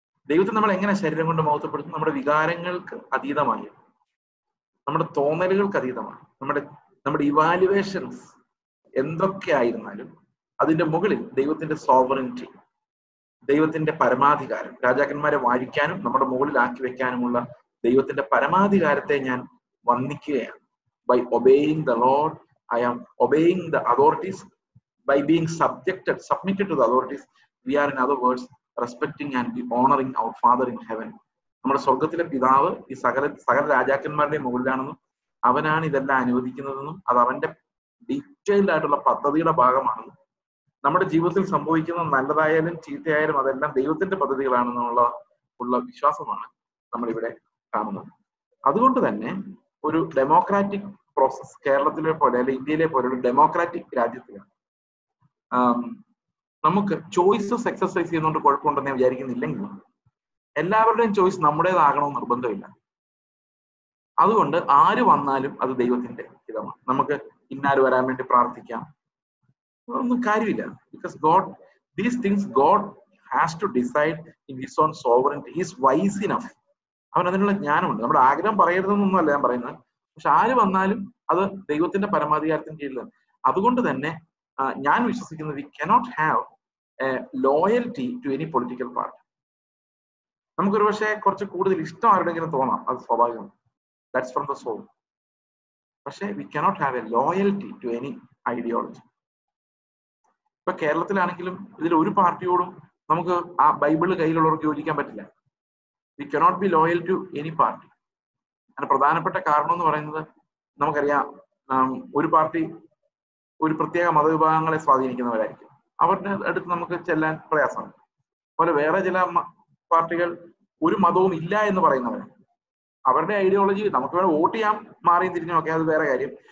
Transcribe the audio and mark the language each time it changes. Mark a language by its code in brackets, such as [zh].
[ml] ദൈവത്തെ നമ്മൾ എങ്ങനെ ശരീരം കൊണ്ട് മഹത്വപ്പെടുത്തും? നമ്മുടെ വികാരങ്ങൾക്ക് അതീതമായി, നമ്മുടെ തോന്നലുകൾക്ക് അതീതമായി, നമ്മുടെ ഇവാലുവേഷൻസ് എന്തൊക്കെ ആയിരുന്നാലും അതിന്റെ മുകളിൽ ദൈവത്തിന്റെ സോവറിനിറ്റി, ദൈവത്തിന്റെ പരമാധികാരം, രാജാക്കന്മാരെ വാഴിക്കാനും നമ്മുടെ മുകളിൽ ആക്കി വെക്കാനുമുള്ള ദൈവത്തിന്റെ പരമാധികാരത്തെ ഞാൻ വന്ദിക്കുകയാണ്. [en] By obeying the Lord, I am obeying the authorities. By being submitted to the authorities, we are, in other words, respecting and honoring our Father in heaven. [ml] നമ്മുടെ സ്വർഗത്തിലെ പിതാവ് ഈ സകല രാജാക്കന്മാരുടെ മുകളിലാണെന്നും അവനാണ് ഇതെല്ലാം അനുവദിക്കുന്നതെന്നും അത് അവന്റെ ഡീറ്റെയിൽഡ് ആയിട്ടുള്ള പദ്ധതിയുടെ ഭാഗമാണെന്നും നമ്മുടെ ജീവിതത്തിൽ സംഭവിക്കുന്ന നല്ലതായാലും ചീത്തയായാലും അതെല്ലാം ദൈവത്തിന്റെ പദ്ധതികളാണെന്നുള്ള വിശ്വാസമാണ് നമ്മളിവിടെ കാണുന്നത്. അതുകൊണ്ട് തന്നെ ഒരു ഡെമോക്രാറ്റിക് പ്രോസസ് കേരളത്തിലെ പോലെ അല്ലെ ഇന്ത്യയിലെ പോലെ ഒരു ഡെമോക്രാറ്റിക് രാജ്യത്തിലാണ് നമുക്ക് ചോയ്സസ് എക്സസൈസ് ചെയ്യുന്നതുകൊണ്ട് കുഴപ്പമുണ്ടെന്ന് വിചാരിക്കുന്നില്ലെങ്കിലും എല്ലാവരുടെയും ചോയ്സ് നമ്മുടേതാകണമെന്ന് നിർബന്ധമില്ല. അതുകൊണ്ട് ആര് വന്നാലും അത് ദൈവത്തിന്റെ ഹിതമാണ്. നമുക്ക് ഇന്നാര് വരാൻ വേണ്ടി പ്രാർത്ഥിക്കാം, ഒന്നും കാര്യമില്ല. [en] Because these things God has to decide in his own sovereignty. He is wise enough. [ml] അവൻ അതിനുള്ള ജ്ഞാനമുണ്ട്. നമ്മുടെ ആഗ്രഹം പറയരുതെന്നൊന്നുമല്ല ഞാൻ പറയുന്നത്, പക്ഷെ ആര് വന്നാലും അത് ദൈവത്തിന്റെ പരമാധികാരത്തിന് കീഴിലാണ്. അതുകൊണ്ട് തന്നെ ഞാൻ വിശ്വസിക്കുന്നത് [en] we cannot have a loyalty to any political party. [ml] നമുക്കൊരു പക്ഷേ കുറച്ച് കൂടുതൽ ഇഷ്ടം ആരുടെങ്കിലും തോന്നാം, അത് സ്വാഭാവികമാണ്, [en] That's from the soul. പക്ഷെ we cannot have a loyalty to any ideology. [ml] ഇപ്പൊ കേരളത്തിലാണെങ്കിലും ഇതിൽ ഒരു പാർട്ടിയോടും നമുക്ക് ആ ബൈബിള് കയ്യിലുള്ളവർക്ക് യോജിക്കാൻ പറ്റില്ല. [en] We cannot be loyal to any party. [ml] അതിന് പ്രധാനപ്പെട്ട കാരണം എന്ന് പറയുന്നത് നമുക്കറിയാം, ഒരു പാർട്ടി ഒരു പ്രത്യേക മതവിഭാഗങ്ങളെ സ്വാധീനിക്കുന്നവരായിരിക്കും, അവരുടെ അടുത്ത് നമുക്ക് ചെല്ലാൻ പ്രയാസമാണ്. അതുപോലെ വേറെ ചില പാർട്ടികൾ ഒരു മതവും ഇല്ല എന്ന് പറയുന്നവരാണ്. അവരുടെ ഐഡിയോളജി നമുക്ക് വേണം വോട്ട് ചെയ്യാൻ, മാറിയും തിരിഞ്ഞും ഒക്കെ, അത് വേറെ കാര്യം.